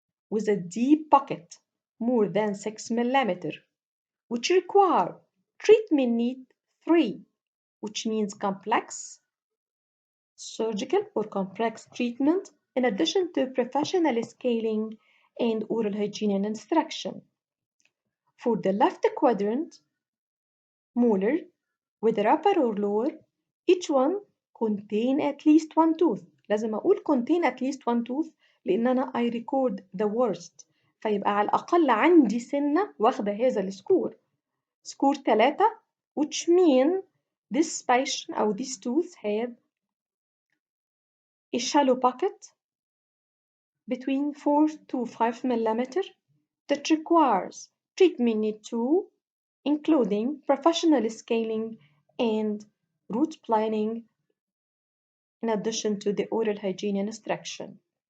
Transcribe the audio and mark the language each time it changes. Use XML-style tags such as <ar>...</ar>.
<en>with a deep pocket more than 6 mm, which require treatment need 3, which means complex surgical or complex treatment in addition to professional scaling and oral hygiene and instruction. For the left quadrant, molar, whether upper or lower, each one contain at least one tooth.</en> <ar>لازم أقول</ar> <en>contain at least one tooth</en> <ar>لأن أنا</ar> <en>I record the worst.</en> <ar>فيبقى على الأقل عندي سنة واخدة هذا السكور.</ar> <en>Score 3, which mean this patient أو this tooth had a shallow pocket between 4 to 5 mm that requires treatment need 2, including professional scaling and root planing in addition to the oral hygiene instruction.</en>